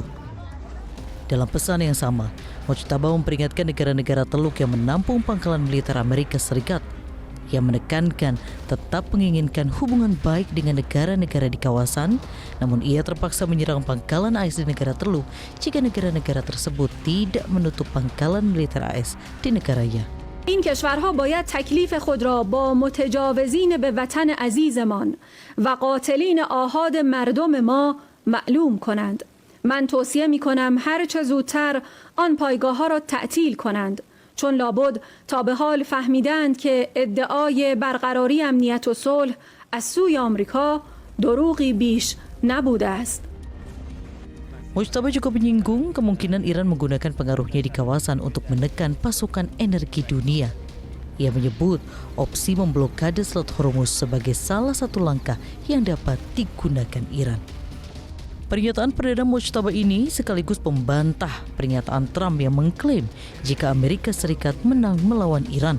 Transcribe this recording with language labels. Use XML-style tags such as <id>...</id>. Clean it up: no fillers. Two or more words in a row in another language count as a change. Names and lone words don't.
<id>Dalam pesan yang sama, Mojtaba memperingatkan negara-negara Teluk yang menampung pangkalan militer Amerika Serikat yang menekankan tetap menginginkan hubungan baik dengan negara-negara di kawasan, namun ia terpaksa menyerang pangkalan AS di negara Teluk jika negara-negara tersebut tidak menutup pangkalan militer AS di negaranya.</id> <fa>این کشورها باید تکلیف خود را با متجاوزین به وطن عزیزمان و قاتلین آحاد مردم ما معلوم کنند. من توصیه می کنم هر چه زودتر آن پایگاه ها را تعطیل کنند، چون لابد تا به حال فهمیدند که ادعای برقراری امنیت و صلح از سوی آمریکا دروغی بیش نبوده است.</fa> <id>Mojtaba juga menyinggung kemungkinan Iran menggunakan pengaruhnya di kawasan untuk menekan pasokan energi dunia. Ia menyebut opsi memblokade Selat Hormuz sebagai salah satu langkah yang dapat digunakan Iran. Pernyataan Perdana Mojtaba ini sekaligus membantah pernyataan Trump yang mengklaim jika Amerika Serikat menang melawan Iran.</id>